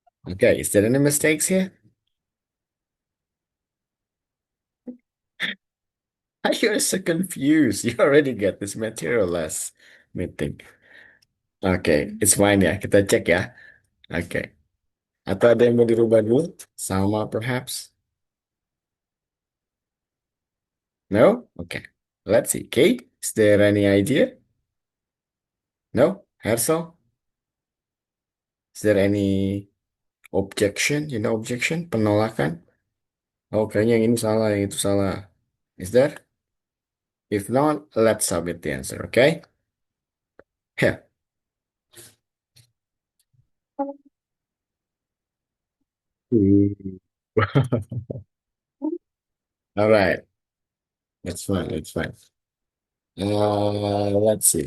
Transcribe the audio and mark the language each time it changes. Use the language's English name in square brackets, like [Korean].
[English] Okay, is there any mistakes here? You're so confused. You already get this material last meeting. [Indonesian] Oke, [English] it's fine [Indonesian] ya. Kita cek ya. Oke. Atau ada yang mau dirubah dulu? [English] Sama perhaps? No? Okay. Let's see. Kate, is there any idea? No? Hersel? Is there any objection? Objection? Penolakan? [Indonesian] Oh, kayaknya yang ini salah, yang itu salah. [English] Is there? If not, let's submit the answer, okay? Here. All right. That's fine. That's fine. Let's see.